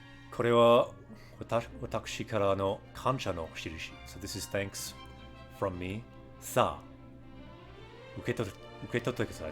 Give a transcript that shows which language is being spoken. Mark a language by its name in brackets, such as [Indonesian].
[Japanese] これは私からの感謝の印. [English] So this is thanks from me. [Japanese] さあ、受け取ってください.